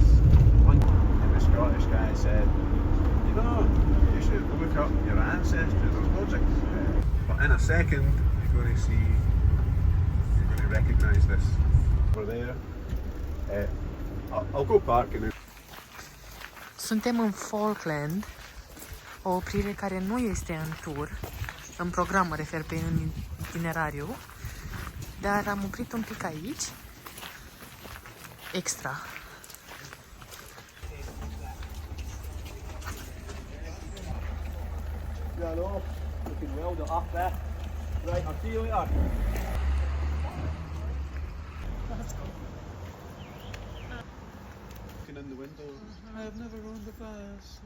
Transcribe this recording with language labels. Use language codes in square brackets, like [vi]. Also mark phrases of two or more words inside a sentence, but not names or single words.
[en] One and the Scottish guy said, you know, you should look up your ancestors. There's loads of. But in a second, you're going to see. You're going to recognise this. We're there. I'll go parking it. [ro] Suntem în Falkland, o oprire care nu este în tur, în program mă refer pe un itinerariu, dar am oprit un pic aici, extra. [en] Hello, looking well done up there. Right, I'll see you later. In the window, I've never owned a vase.